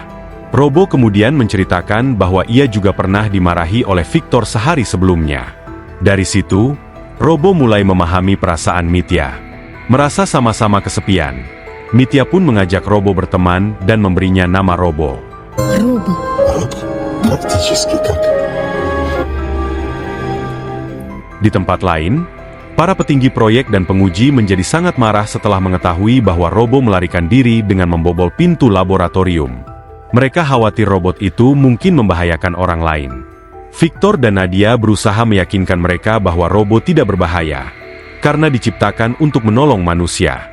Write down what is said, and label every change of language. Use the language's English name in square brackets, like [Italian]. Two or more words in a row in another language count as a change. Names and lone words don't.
[Indonesian] Robo kemudian menceritakan bahwa ia juga pernah dimarahi oleh Victor sehari sebelumnya. Dari situ, Robo mulai memahami perasaan Mitya. Merasa sama-sama kesepian, Mitya pun mengajak Robo berteman dan memberinya nama Robo. [Russian] Роба. Практически как. [Indonesian] Di tempat lain, para petinggi proyek dan penguji menjadi sangat marah setelah mengetahui bahwa Robo melarikan diri dengan membobol pintu laboratorium. Mereka khawatir robot itu mungkin membahayakan orang lain. Victor dan Nadia berusaha meyakinkan mereka bahwa robot tidak berbahaya, karena diciptakan untuk menolong manusia.